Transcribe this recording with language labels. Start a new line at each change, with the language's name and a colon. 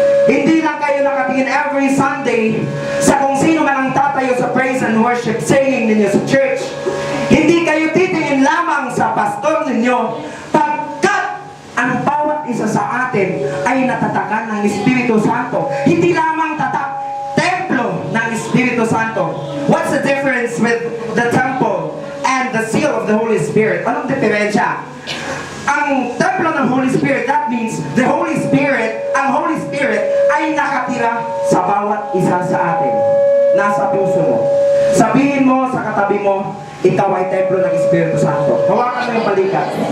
Filipino: Hindi lang kayo nakatingin every Sunday sa kung sino man ang tatayo sa praise and worship singing ninyo sa church. Hindi kayo titingin lamang sa pastor ninyo, pagkat ang bawat isa sa atin ay natatakan ng Espiritu Santo. Hindi lamang templo ng Espiritu Santo.
English: What's the difference with the temple and the seal of the Holy Spirit?
Filipino: Anong diferensya? Ang templo ng Holy Spirit,
English: that means the Holy Spirit,
Filipino: ang Holy Spirit ay nakatira sa bawat isa sa atin. Nasa puso mo. Sabihin mo sa katabi mo, ikaw ay templo ng Espiritu Santo. Hawakan mo yung balikat.